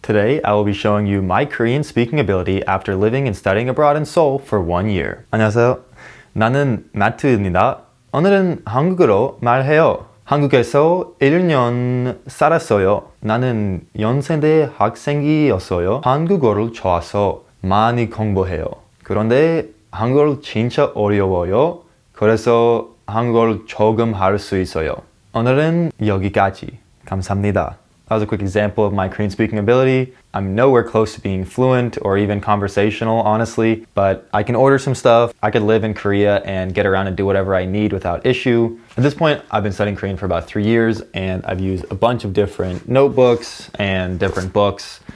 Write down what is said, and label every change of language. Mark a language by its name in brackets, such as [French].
[English] Today, I will be showing you my Korean speaking ability after living and studying abroad in Seoul for 1 year. [Korean] 안녕하세요. 나는 마트입니다. 오늘은 한국어로 말해요. 한국에서 1년 살았어요. 나는 연세대 학생이었어요. 한국어를 좋아서 많이 공부해요. 그런데 한국어 진짜 어려워요. 그래서 한국어를 조금 할 수 있어요. 오늘은 여기까지. 감사합니다. [English] That was a quick example of my Korean speaking ability. I'm nowhere close to being fluent or even conversational, honestly, but I can order some stuff. I could live in Korea and get around and do whatever I need without issue. At this point, I've been studying Korean for about 3 years, and I've used a bunch of different notebooks and different books.